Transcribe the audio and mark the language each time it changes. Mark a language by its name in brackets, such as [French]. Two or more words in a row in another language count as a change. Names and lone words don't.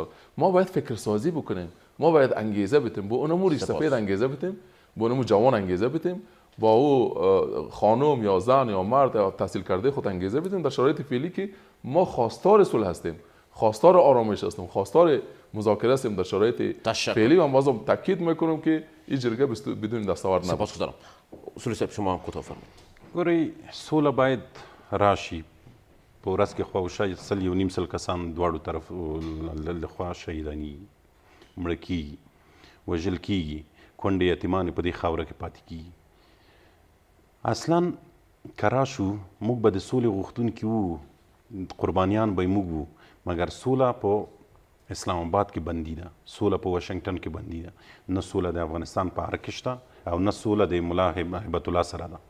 [Persian] ما باید فکر سازی بکنیم ما باید انگیزه بدیم با اونمو ریش‌سفید انگیزه بدیم با اونمو جوان انگیزه بدیم با او خانم یا زن یا مرد یا تحصیل کرده خود انگیزه بدیم در شرایط فعلی که ما خواستار صلح هستیم خواستار آرامش هستیم خواستار مذاکره هستیم در شرایط فعلی و بازم تاکید میکنم که این جرگه بدون دستاورد نباشه. سپاسگزارم. اصولی صاحب شما هم کوتاه فرمایید. [Pashto] ګورئ سوله باید راشي په ورځ کې خواوشا 1.5 کسان دواړو طرف لخوا شهیداني مړه کیږي وژل کیږي کونډې یتیمانې په دې خاوره کې پاتې کیږي. اصلا که راشو موږ به د سولې غوښتونکي وو قربانیان به یې موږ وو مګر سوله په اسلام آباد کې بندي ده سوله په واشنګټن کې بندي ده نه سوله د افغانستان په هر کې شته او نه سوله د ملا هیبت الله سره ده.